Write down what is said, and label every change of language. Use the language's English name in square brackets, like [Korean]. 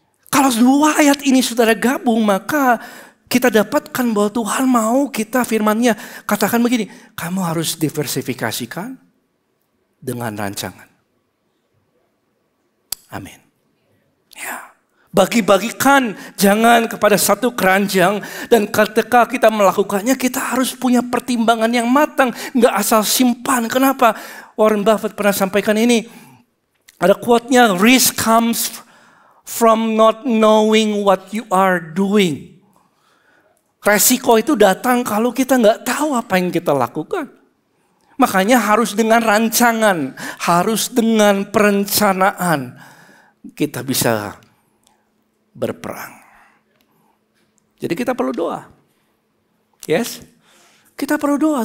[Indonesian] Kalau 2 ayat ini saudara gabung, maka kita dapatkan bahwa Tuhan mau kita firman-Nya katakan begini, kamu harus diversifikasikan dengan rancangan. Amin. Ya. Bagi-bagikan, jangan kepada satu keranjang. Dan ketika kita melakukannya, kita harus punya pertimbangan yang matang. Nggak asal simpan. Kenapa? Warren Buffett pernah sampaikan ini. Ada quote-nya, [English] risk comes from not knowing what you are doing. [Indonesian] Resiko itu datang kalau kita nggak tahu apa yang kita lakukan. Makanya harus dengan rancangan, harus dengan perencanaan. Kita bisa berperang. Jadi kita perlu doa. Yes? Kita perlu doa.